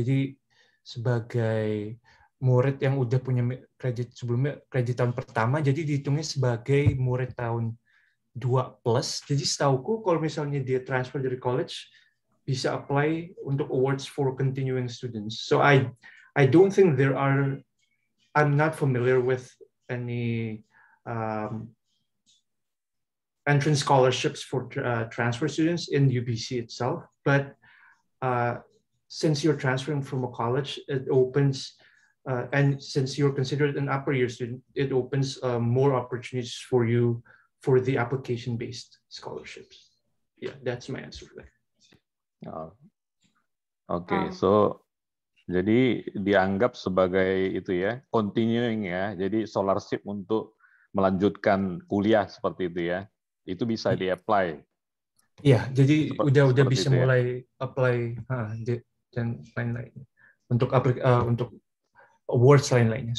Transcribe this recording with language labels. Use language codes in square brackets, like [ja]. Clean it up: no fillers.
[id] Jadi sebagai murid yang udah punya kredit sebelumnya, kredit tahun pertama, jadi dihitungnya sebagai murid tahun 2 plus. Jadi setauku kalau misalnya dia transfer dari college bisa apply untuk awards for continuing students. [en] So I don't think I'm not familiar with any entrance scholarships for transfer students in UBC itself, but since you're transferring from a college, it opens, and since you're considered an upper year student, it opens more opportunities for you for the application-based scholarships. Yeah, that's my answer for that. [id] Oke, so jadi dianggap sebagai itu ya, continuing ya, jadi scholarship untuk melanjutkan kuliah seperti itu ya, itu bisa di-apply. Iya, jadi udah bisa ya? mulai apply dan lain-lain untuk awards lain-lainnya.